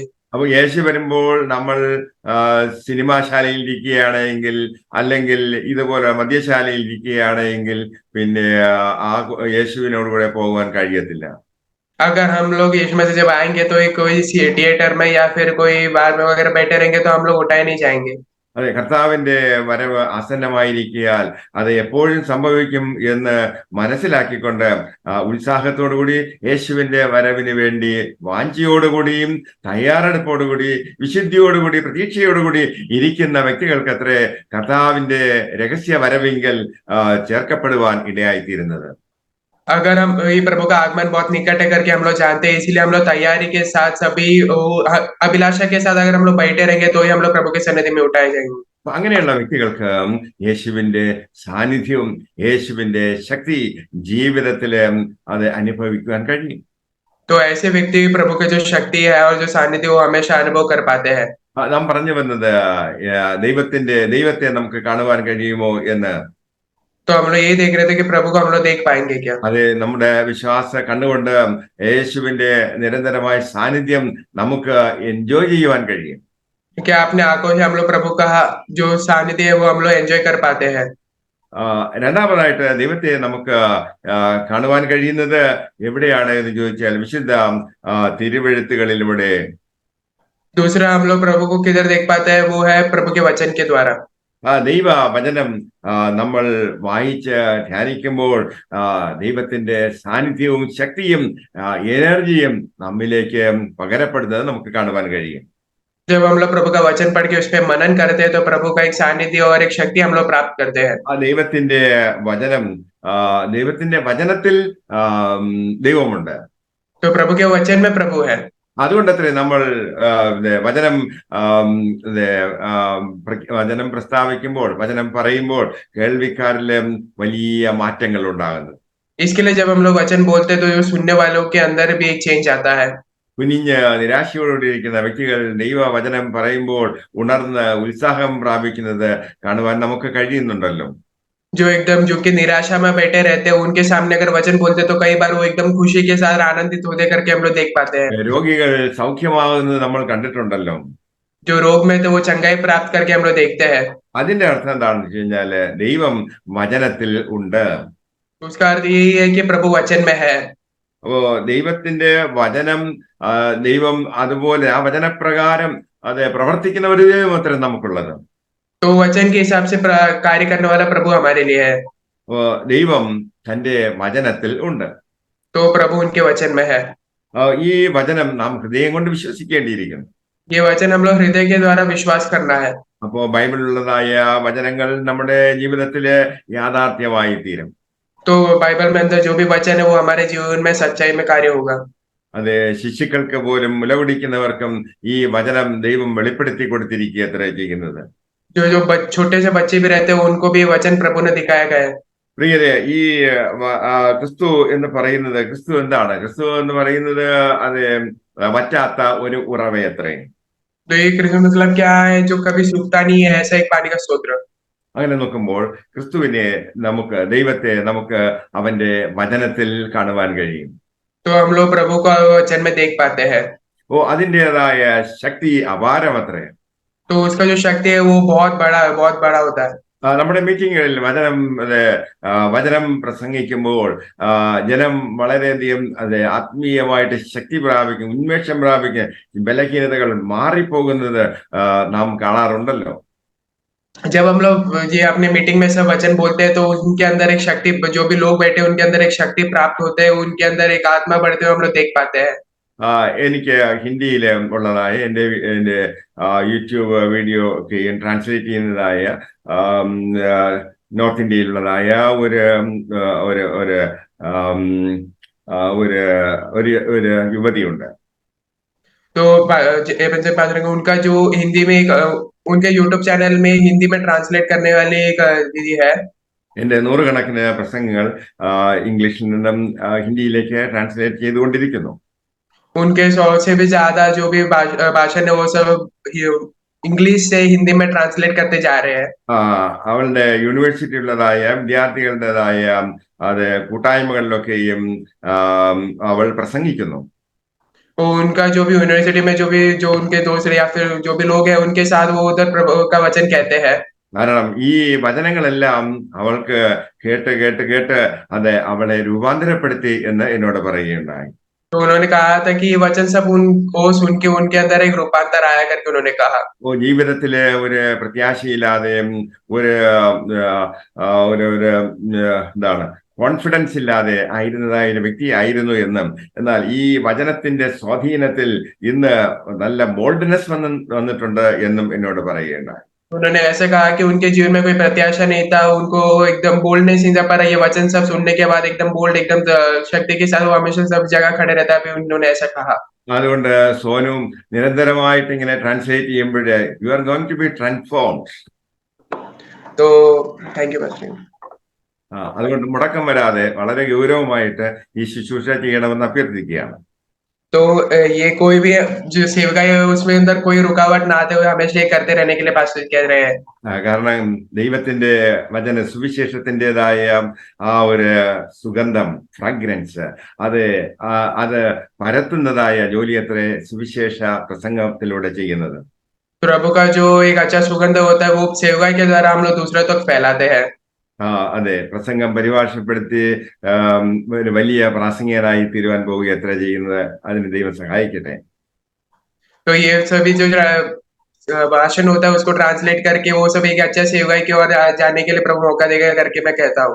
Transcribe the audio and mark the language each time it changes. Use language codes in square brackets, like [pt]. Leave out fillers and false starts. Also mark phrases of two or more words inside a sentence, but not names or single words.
[ml] അപ്പൊ യേശു വരുമ്പോൾ നമ്മൾ സിനിമാശാലയിൽ ഇരിക്കുകയാണെങ്കിൽ, അല്ലെങ്കിൽ ഇതുപോലെ മദ്യശാലയിൽ ഇരിക്കുകയാണെങ്കിൽ പിന്നെ ആ യേശുവിനോട് കൂടെ പോകുവാൻ കഴിയത്തില്ല. [hi] अगर हम लोग यीशु मसीह जब आएंगे तो कोई थिएटर में या फिर कोई बार में वगैरह बैठे रहेंगे तो हम लोग उठाए नहीं जाएंगे। [ml] അതെ, കർത്താവിന്റെ വരവ് ആസന്നമായിരിക്കാൻ അത് എപ്പോഴും സംഭവിക്കും എന്ന് മനസ്സിലാക്കിക്കൊണ്ട് ഉത്സാഹത്തോടുകൂടി യേശുവിന്റെ വരവിന് വേണ്ടി വാഞ്ചയോടുകൂടിയും തയ്യാറെടുപ്പോടുകൂടി വിശുദ്ധിയോടുകൂടി പ്രതീക്ഷയോടുകൂടി ഇരിക്കുന്ന വ്യക്തികൾക്ക് അത്രേ കർത്താവിന്റെ രഹസ്യ വരവിങ്കൽ ചേർക്കപ്പെടുവാൻ ഇടയായിത്തീരുന്നത്. [hi] अगर हम ये प्रभु का आगमन बहुत निकट है करके हम लोग जानते हैं, इसीलिए हम लोग तैयारी के साथ सभी अभिलाषा के साथ अगर हम लोग बैठे रहेंगे तो ही हम लोग प्रभु के सन्निधि में उठाए जाएंगे। [ml] അങ്ങനെയുള്ള വ്യക്തികൾക്ക് യേശുവിന്റെ സാന്നിധ്യവും യേശുവിന്റെ ശക്തി ജീവിതത്തില് അത് അനുഭവിക്കുവാൻ കഴിയും. [hi] तो ऐसे व्यक्ति प्रभु के जो शक्ति है और जो सानिध्य वो हमेशा अनुभव कर पाते हैं। [ml] നാം പറഞ്ഞു വന്നത് ദൈവത്തെ നമുക്ക് കാണുവാൻ കഴിയുമോ എന്ന്. [hi] तो हम लोग यही देख रहे थे कि प्रभु को हम लोग देख पाएंगे क्या। [ml] അതെ, നമ്മുടെ വിശ്വാസ കണ്ണുകൊണ്ട് യേശുവിന്റെ നിരന്തരമായ സാന്നിധ്യം നമുക്ക് എൻജോയ് ചെയ്യുവാൻ കഴിയും. [hi] क्या अपने आंखों से हम लोग प्रभु का जो सानिध्य है वो हम लोग एंजॉय कर पाते हैं। [ml] രണ്ടാമതായിട്ട് ദൈവത്തെ നമുക്ക് കാണുവാൻ കഴിയുന്നത് എവിടെയാണ് എന്ന് ചോദിച്ചാൽ വിശുദ്ധ തിരുവെഴുത്തുകളിലൂടെ. [hi] दूसरा हम लोग प्रभु को किधर देख पाते हैं, वो है प्रभु के वचन के द्वारा। [ml] ദൈവ വചനം നമ്മൾ വായിച്ച് ധ്യാനിക്കുമ്പോൾ ദൈവത്തിന്റെ സാന്നിധ്യവും ശക്തിയും എനർജിയും നമ്മിലേക്ക് പകരപ്പെടുന്നത് നമുക്ക് കാണുവാൻ കഴിയും. [hi] जब हम लोग प्रभु का वचन पढ़ के उस पर मनन करते हैं तो प्रभु का एक सानिध्य और एक शक्ति हम लोग प्राप्त करते हैं। [ml] ദൈവത്തിന്റെ വചനത്തിൽ ദൈവമുണ്ട്. [hi] तो प्रभु के वचन में प्रभु है। [ml] അതുകൊണ്ടത്രേ നമ്മൾ വചനം പ്രസ്താവിക്കുമ്പോൾ, വചനം പറയുമ്പോൾ കേൾവിക്കാരിലെ വലിയ മാറ്റങ്ങൾ ഉണ്ടാകുന്നത്. [hi] इसके लिए जब हम लोग वचन बोलते हैं तो जो सुनने वालों के अंदर भी एक चेंज आता है। [ml] കുനിഞ്ഞ് നിരാശയോടുകൂടിയിരിക്കുന്ന വ്യക്തികൾ ദൈവവചനം പറയുമ്പോൾ ഉണർന്ന് ഉത്സാഹം പ്രാപിക്കുന്നത് കാണുവാൻ നമുക്ക് കഴിയുന്നുണ്ടല്ലോ. [hi] जो एकदम जो कि निराशा में बैठे रहते हैं उनके सामने अगर वचन बोलते तो कई बार वो एकदम खुशी के साथ आनंदित होते करके हम लोग देख पाते हैं। [ml] രോഗികൾ സൗഖ്യമാകുന്നത് നമ്മൾ കണ്ടിട്ടുണ്ടല്ലോ. [hi] जो रोग में थे वो चंगाई प्राप्त करके हम लोग देखते हैं। [ml] അതിന്റെ അർത്ഥം എന്താണെന്ന് വെച്ച് കഴിഞ്ഞാല് ദൈവം വചനത്തിൽ ഉണ്ട്. [hi] उसका अर्थ यही है कि प्रभु वचन में है। [ml] അപ്പോ ദൈവത്തിന്റെ വചനം ദൈവം അതുപോലെ ആ വചനപ്രകാരം അത് പ്രവർത്തിക്കുന്ന ഒരു ദൈവം അത്രയും നമുക്കുള്ളത്. [hi] तो वचन के हिसाब से कार्य करने वाला प्रभु हमारे लिए है। [ml] അപ്പോ ദൈവം തന്റെ വചനത്തിൽ ഉണ്ട്. [hi] तो प्रभु उनके वचन में है। [ml] ഈ വചനം നാം ഹൃദയം കൊണ്ട് വിശ്വസിക്കേണ്ടിയിരിക്കുന്നു. [hi] ये वचन हम लोग हृदय के द्वारा विश्वास करना है। [ml] അപ്പോ ബൈബിളിലുള്ളതായ വചനങ്ങൾ നമ്മുടെ ജീവിതത്തില് യാഥാർത്ഥ്യമായി തീരും. [hi] तो बाइबल में अंदर जो भी वचन है वो हमारे जीवन में सच्चाई में कार्य होगा। [ml] അത് ശിശുക്കൾക്ക് പോലും മുലകുടിക്കുന്നവർക്കും ഈ വചനം ദൈവം വെളിപ്പെടുത്തി കൊടുത്തിരിക്കുക അത്ര ചെയ്യുന്നത്. [hi] जो जो छोटे से बच्चे भी रहते हैं उनको भी वचन प्रभु ने दिखाया गया है। [ml] പ്രിയരെ, ഈ ക്രിസ്തു എന്ന് പറയുന്നത്, ക്രിസ്തു എന്താണ്? ക്രിസ്തു എന്ന് പറയുന്നത് അത് വറ്റാത്ത ഒരു ഉറവയത്രേ. [hi] तो ये कृष्ण मतलब क्या है? जो कभी सूखता नहीं है, ऐसा एक पानी का स्रोत। [ml] അങ്ങനെ നോക്കുമ്പോൾ ക്രിസ്തുവിനെ നമുക്ക്, ദൈവത്തെ നമുക്ക് അവന്റെ വചനത്തിൽ കാണുവാൻ കഴിയും. [hi] तो हम लोग प्रभु को वचन में देख पाते हैं। [ml] അതിൻ്റെതായ ശക്തി അപാരമത്രേ. [hi] तो उसका जो शक्ति है वो बहुत बड़ा होता है। [ml] നമ്മുടെ മീറ്റിങ്ങുകളിൽ വചനം പ്രസംഗിക്കുമ്പോൾ ജനം വളരെയധികം ആത്മീയമായിട്ട് ശക്തി പ്രാപിക്കും, ഉന്മേഷം പ്രാപിക്കും, ബലഹീനതകൾ മാറിപ്പോകുന്നത് നാം കാണാറുണ്ടല്ലോ. [hi] जब हम लोग ये अपने मीटिंग में सब वचन बोलते हैं तो उनके अंदर एक शक्ति, जो भी लोग बैठे उनके अंदर एक शक्ति प्राप्त होते हैं, उनके अंदर एक आत्मा बढ़ते हुए हम लोग देख पाते हैं। [ml] എനിക്ക് ഹിന്ദിയിൽ ഉള്ളതായ എൻ്റെ യൂട്യൂബ് വീഡിയോ ഒക്കെ ട്രാൻസ്ലേറ്റ് ചെയ്യുന്നതായ നോർത്ത് ഇന്ത്യയിലുള്ളതായ ഒരു ഒരു ഒരു ഒരു ഒരു യുവതിയുണ്ട്. [hi] तो उनका जो हिंदी में उनके यूट्यूब चैनल में हिंदी में ट्रांसलेट करने वाली एक दीदी है। [ml] എന്റെ നൂറുകണക്കിന് പ്രസംഗങ്ങൾ ഇംഗ്ലീഷിൽ നിന്നും ഹിന്ദിയിലേക്ക് ട്രാൻസ്ലേറ്റ് ചെയ്തുകൊണ്ടിരിക്കുന്നു. [hi] उनके 100 से भी ज्यादा जो भी भाषण है वो सब इंग्लिश से हिंदी में ट्रांसलेट करते जा रहे हैं। [ml] അവളുടെ യൂണിവേഴ്സിറ്റിയുള്ളതായ വിദ്യാർത്ഥികളുടേതായ അത് കൂട്ടായ്മകളിലൊക്കെയും അവൾ പ്രസംഗിക്കുന്നു. [hi] तो उनका जो भी यूनिवर्सिटी में जो उनके दोस्त या फिर जो भी लोग हैं उनके साथ वो उधर प्रभु का वचन कहते हैं। [ml] കാരണം ഈ വചനങ്ങളെല്ലാം അവൾക്ക് കേട്ട് കേട്ട് കേട്ട് അത് അവളെ രൂപാന്തരപ്പെടുത്തി എന്ന് എന്നോട് പറയുകയുണ്ടായി. [hi] तो उन्होंने कहा था कि ये वचन सब उनको सुन के उनके अंदर एक रूपांतर आया करके उन्होंने कहा। [ml] ജീവിതത്തില് ഒരു പ്രത്യാശയില്ലാതെയും ഒരു എന്താണ് കോൺഫിഡൻസ് ഇല്ലാതെ ആയിരുന്നതായ ഒരു വ്യക്തിയായിരുന്നു എന്നും, എന്നാൽ ഈ വചനത്തിന്റെ സ്വാധീനത്തിൽ ഇന്ന് നല്ല ബോൾഡ്നെസ് വന്നിട്ടുണ്ട് എന്നും എന്നോട് പറയുകയുണ്ടായി. [hi] उन्होंने ऐसे कहा कि उनके जीवन में कोई प्रत्याशा नहीं था, उनको एकदम बोल्डनेस नहीं था, पर ये वचन सब सुनने के बाद एकदम बोल्ड, एकदम शक्ति के साथ वो हमेशा सब जगह खड़े रहता है। उन्होंने ऐसा कहा। [ml] അതുകൊണ്ട് സോനു നിരന്തരമായിട്ട് ഇങ്ങനെ ട്രാൻസ്ലേറ്റ് ചെയ്യുമ്പോഴേ [en] you are going to be transformed. [hi] तो [en] thank you [hi] बच्चों। [ml] അതുകൊണ്ട് മുടക്കം വരാതെ വളരെ ഗൗരവമായിട്ട് ഈ ശുശ്രൂഷ ചെയ്യണമെന്ന് അഭ്യർത്ഥിക്കുകയാണ്. [hi] तो ये कोई भी जो सेवकाई है उसमें अंदर कोई रुकावट ना आते हुए हमेशा ये करते रहने के लिए पास्टर कह रहे हैं। [ml] കാരണം ദൈവത്തിന്റെ വചന സുവിശേഷത്തിൻ്റെതായ ആ ഒരു സുഗന്ധം, ഫ്രാഗ്രൻസ്, അത് പരത്തുന്നതായ ജോലി അത്ര സുവിശേഷ പ്രസംഗത്തിലൂടെ ചെയ്യുന്നത്. [hi] प्रभु का जो एक अच्छा सुगंध होता है वो सेवकाई के द्वारा हम लोग दूसरे तक फैलाते हैं। [ml] അതെ, പ്രസംഗം പരിഭാഷപ്പെടുത്തി ഒരു വലിയ പ്രാസംഗികനായി തീരുവാൻ പോവുക എത്ര ചെയ്യുന്നത്, അതിന് ദൈവം സഹായിക്കട്ടെ. [hi] तो ये सभी जो भाषण होता है उसको ट्रांसलेट करके वो सब एक अच्छा सेवकाई की ओर जाने के लिए प्रभु मौका देगा करके मैं कहता हूँ।